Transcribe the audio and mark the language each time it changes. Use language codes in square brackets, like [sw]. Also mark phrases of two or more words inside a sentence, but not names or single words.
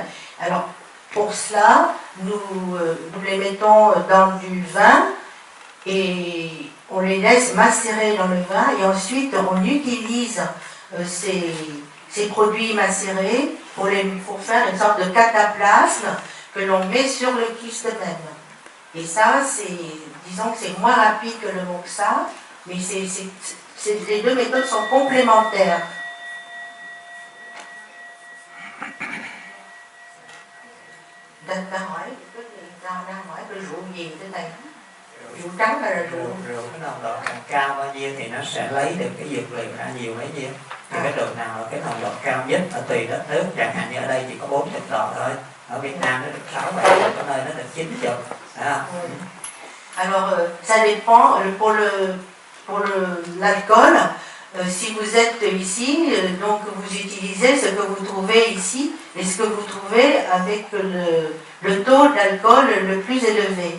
[fr] Alors pour cela, nous les mettons dans du vin et on les laisse macérer dans le vin et ensuite on utilise ces produits macérés pour faire une sorte de cataplasme que l'on met sur le kyste même. Et ça, disons que c'est moins rapide que le moxa, mais les deux méthodes sont complémentaires. [vi] Rượu trắng hay là rượu? Rượu cái nồng độ càng cao bao nhiêu thì nó sẽ lấy được cái dược liệu ra nhiều bấy nhiêu. Thì cái độ nào là cái nồng độ cao nhất ở tùy đất nước, chẳng hạn như ở đây chỉ có 40 độ thôi, ở Việt Nam nó được 6-7 độ, có nơi nó được 90. [fr] Alors ça dépend pour l'alcool. Si vous êtes ici, donc vous utilisez ce que vous trouvez ici et ce que vous trouvez avec le taux d'alcool le plus élevé.